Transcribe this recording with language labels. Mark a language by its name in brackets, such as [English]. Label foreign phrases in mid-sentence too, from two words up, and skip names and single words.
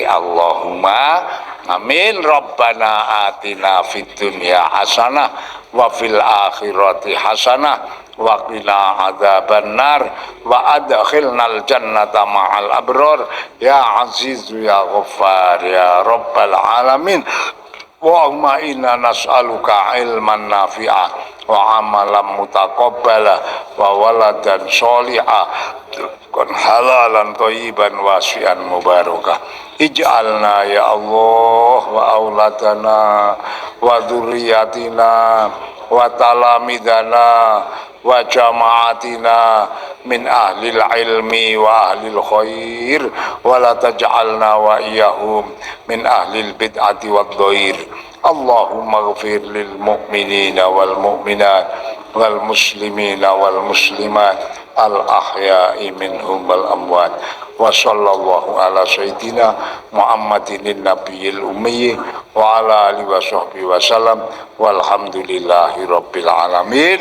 [Arabic] اللهم آمين. ربنا آتنا في الدنيا حسنة وفي الآخرة حسنة وقنا عذاب النار وأدخلنا الجنة مع الأبرار يا عزيز يا غفار يا رب العالمين. اللهم إنا نسألك علما نافعة وعملا متقبلا وولدا صالحة كن حلالا طيبا واسعا مباركة. اجعلنا يا الله وأولادنا وذرياتنا وتلامذتنا وجماعتنا من أهل العلم وأهل الخير ولا تجعلنا وإياهم من أهل البدعة والضير. اللهم اغفر للمؤمنين والمؤمنات والمسلمين والمسلمات الأحياء منهم والأموات. وصلى الله على سيدنا محمد النبي الأمي وعلى آله وصحبه وسلم والحمد لله رب العالمين.